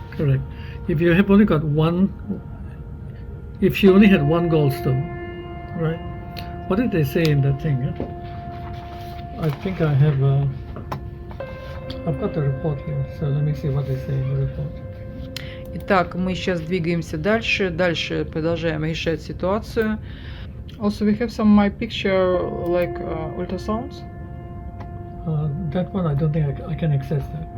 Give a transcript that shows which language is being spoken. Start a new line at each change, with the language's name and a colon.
English: Correct. If you have only got one, if she only had one gallstone, right? What did they say in that thing? I think I have. I've got the report here, so let me see what they say in the report.
Russian: Итак, мы сейчас двигаемся дальше. Дальше продолжаем решать ситуацию.
English: Also, we have some my picture like ultrasounds. That one I don't think I can access that.